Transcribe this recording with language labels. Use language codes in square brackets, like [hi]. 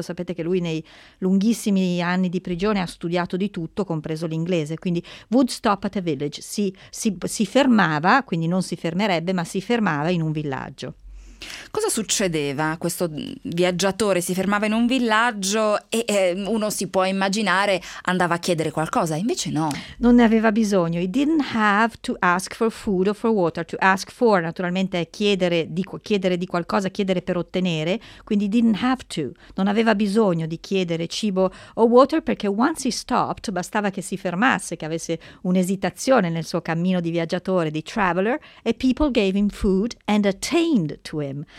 [it] Sapete che lui nei lunghissimi anni di prigione ha studiato di tutto, compreso l'inglese, quindi [en] would stop at a village, [it] si fermava, quindi non si fermerebbe, ma si fermava in un villaggio. Cosa succedeva? Questo viaggiatore si fermava in un villaggio e uno si può immaginare andava a chiedere qualcosa, invece no. Non ne aveva bisogno. [en] He didn't have to ask for food or for water. To ask for, [it] naturalmente, è chiedere di qualcosa, chiedere per ottenere, quindi [en] didn't have to. [it] Non aveva bisogno di chiedere cibo o water perché [en] once he stopped, [it] bastava che si fermasse, che avesse un'esitazione nel suo cammino di viaggiatore, di traveler, e [en] people gave him food and attained to him.